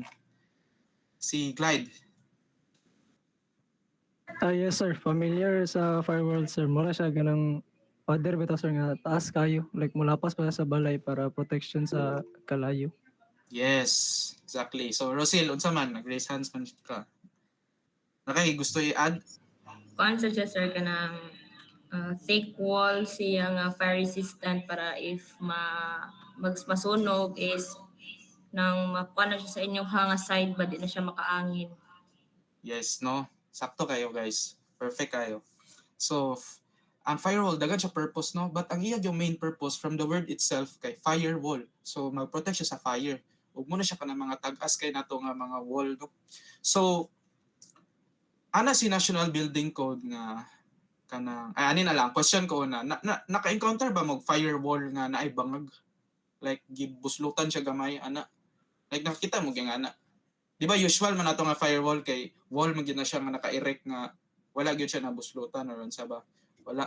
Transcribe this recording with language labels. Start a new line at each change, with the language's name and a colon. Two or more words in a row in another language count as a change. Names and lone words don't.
Cebuano: Si Clyde.
English: Yes sir,
Cebuano: familiar sa firewall sir. Mura siya ganang other bitaw sir nga taas kayo. Like mulapas pa sa balay para protection sa kalayo.
English: Yes, exactly.
Cebuano: So Rosil, unsa man nag-
English: raise hands
Cebuano: man ka? Nakay gusto i-add? Kuan sa siya sir kanang
English: thick wall
Cebuano: siya nga
English: fire resistant
Cebuano: para if masunog is nang makuha na siya sa inyong hanga side ba di na siya makaangin. Yes, no? Sakto kayo guys. Perfect kayo. So, ang firewall, dagan siya purpose, no? But ang iya yung
English: main purpose from the word itself
Cebuano: kay firewall. So, mag-protect siya sa fire.
Filipino: Huwag mo na
Cebuano: siya ka ng mga tag-as kay nato nga mga wall, no? So, ana si National Building Code nga kanang ani na lang question ko na naka-encounter ba mag firewall nga naay bangag, like gibuslutan siya gamay ana, like nakita mo gyud ana, di ba usual man ato nga firewall kay wall man gyud na siya nga naka-erect nga wala gyud siya nabuslutan or unsa ba, wala.